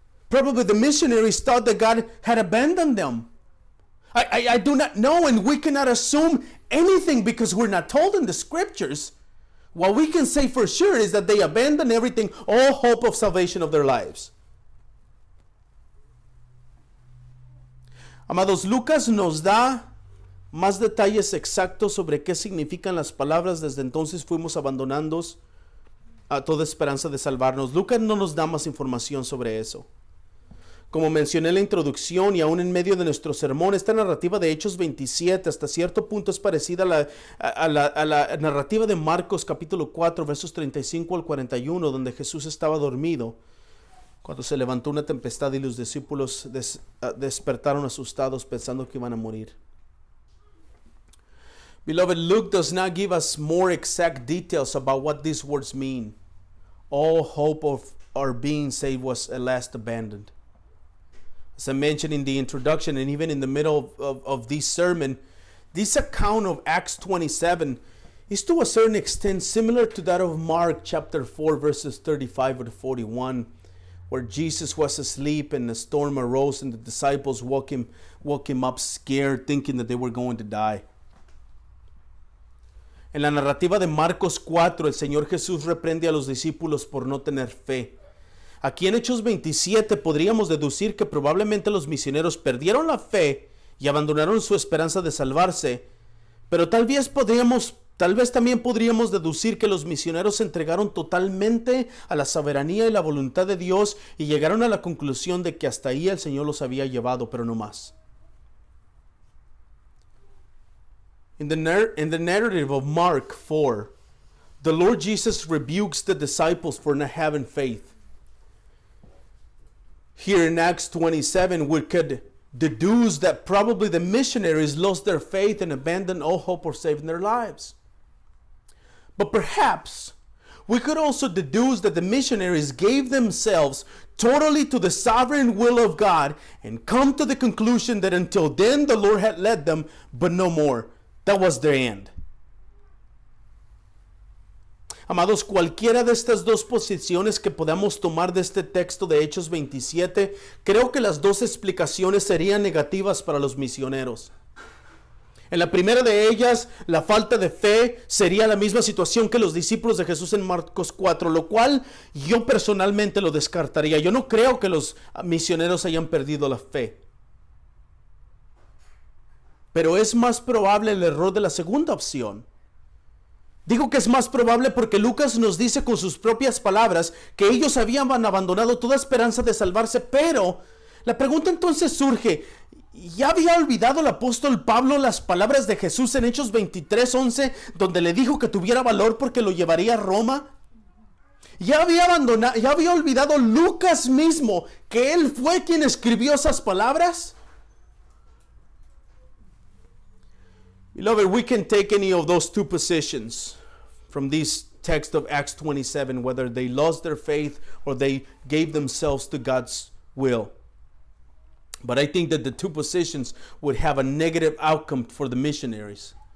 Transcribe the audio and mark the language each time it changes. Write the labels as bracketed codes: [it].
[en] Probably the missionaries thought that God had abandoned them. I do not know, and we cannot assume anything because we're not told in the scriptures. What we can say for sure is that they abandoned everything, all hope of salvation of their lives. [es] Amados, Lucas nos da más detalles exactos sobre qué significan las palabras "desde entonces fuimos abandonados a toda esperanza de salvarnos". Lucas no nos da más información sobre eso. Como mencioné en la introducción y aún en medio de nuestro sermón, esta narrativa de Hechos 27 hasta cierto punto es parecida a la narrativa de Marcos capítulo 4 versos 35 al 41, donde Jesús estaba dormido cuando se levantó una tempestad y los discípulos despertaron asustados pensando que iban a morir. [en] Beloved, Luke does not give us more exact details about what these words mean. All hope of our being saved was at last abandoned. As I mentioned in the introduction and even in the middle of this sermon, this account of Acts 27 is to a certain extent similar to that of Mark chapter 4 verses 35 to 41, where Jesus was asleep and a storm arose and the disciples woke him up scared, thinking that they were going to die. [es] En la narrativa de Marcos 4, el Señor Jesús reprende a los discípulos por no tener fe. Aquí en Hechos 27 podríamos deducir que probablemente los misioneros perdieron la fe y abandonaron su esperanza de salvarse, pero tal vez también podríamos deducir que los misioneros se entregaron totalmente a la soberanía y la voluntad de Dios y llegaron a la conclusión de que hasta ahí el Señor los había llevado, pero no más. [en] In the narrative of Mark 4, the Lord Jesus rebukes the disciples for not having faith. Here in Acts 27, we could deduce that probably the missionaries lost their faith and abandoned all hope of saving their lives. But perhaps we could also deduce that the missionaries gave themselves totally to the sovereign will of God and come to the conclusion that until then the Lord had led them, but no more. That was their end. [es] Amados, cualquiera de estas dos posiciones que podamos tomar de este texto de Hechos 27, creo que las dos explicaciones serían negativas para los misioneros. En la primera de ellas, la falta de fe sería la misma situación que los discípulos de Jesús en Marcos 4, lo cual yo personalmente lo descartaría. Yo no creo que los misioneros hayan perdido la fe. Pero es más probable el error de la segunda opción. Digo que es más probable porque Lucas nos dice con sus propias palabras que ellos habían abandonado toda esperanza de salvarse, pero la pregunta entonces surge, ¿ya había olvidado el apóstol Pablo las palabras de Jesús en Hechos 23:11, donde le dijo que tuviera valor porque lo llevaría a Roma? ¿Ya había olvidado Lucas mismo que él fue quien escribió esas palabras? [en] Beloved, we can take any of those two positions from this text of Acts 27, whether they lost their faith or they gave themselves to God's will. But I think that the two positions would have a negative outcome for the missionaries.